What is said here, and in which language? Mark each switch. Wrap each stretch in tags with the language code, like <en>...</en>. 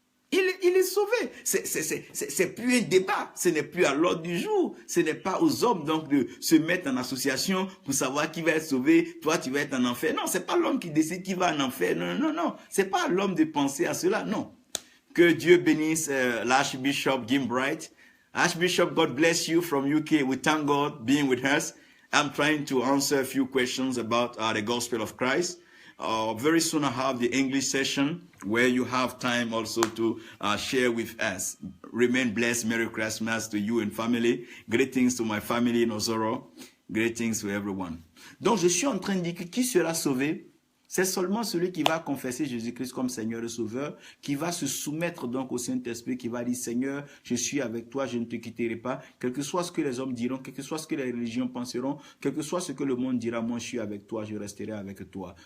<fr>Il est sauvé. C'est plus un débat. Ce n'est plus à l'ordre du jour. Ce n'est pas aux hommes donc de se mettre en association pour savoir qui va être sauvé. Toi, tu vas être en enfer. Non, c'est pas l'homme qui décide qui va en enfer. Non, non, non. C'est pas à l'homme de penser à cela. Non. Que Dieu bénisse l'Archbishop Gimbright.</fr> <en>Archbishop, God bless you from UK. We thank God being with us. I'm trying to answer a few questions about the gospel of Christ. Very soon I have the English session where you have time also to share with us. Remain blessed. Merry Christmas to you and family. Greetings to my family in Osoro. Greetings to everyone.</en> <fr>Donc je suis en train de dire que qui sera sauvé? C'est seulement celui qui va confesser Jésus-Christ comme Seigneur et Sauveur, qui va se soumettre donc au Saint-Esprit, qui va dire Seigneur, je suis avec toi, je ne te quitterai pas, quel que soit ce que les hommes diront, quel que soit ce que les religions penseront, quel que soit ce que le monde dira, moi je suis avec toi, je resterai avec toi.</fr>